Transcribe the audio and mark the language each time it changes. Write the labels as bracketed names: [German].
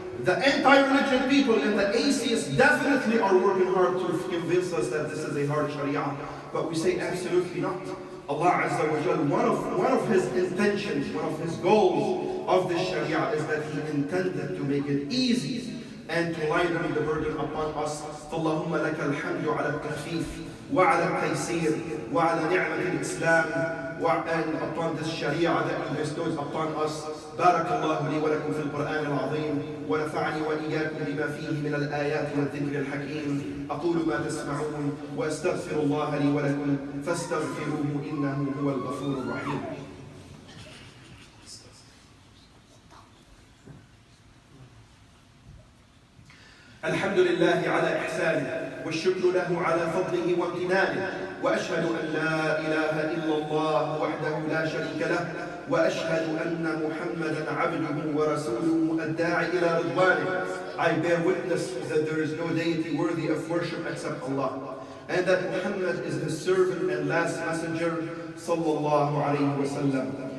[English] The anti-religion people and the atheists definitely are working hard to convince us that this is a hard sharia. But we say absolutely not. Allah Azza wa Jal, one of his intentions, one of his goals of this sharia is that he intended to make it easy and to lighten the burden upon us. [Arabic] فَاللَّهُمَّ لَكَ الْحَمْدُ عَلَى التَّخْفِيفِ وعلى التيسير وعلى نعمة الإسلام [English] and upon this sharia that you bestowed upon us. [Arabic] بارك الله لي ولكم في القرآن العظيم ونفعني وإياكم بما فيه من الآيات والذكر الحكيم. أقول ما تسمعون وأستغفر الله لي ولكم فاستغفروه إنه هو الغفور الرحيم. الحمد لله على إحسانه والشكر له على فضله وامتنانه وأشهد أن لا إله إلا الله وحده لا شريك له وأشهد أن محمدا عبده ورسوله الداعي إلى رضوانه. [English] I bear witness that there is no deity worthy of worship except Allah, and that Muhammad is his servant and last messenger [Arabic] صلى الله عليه وسلم.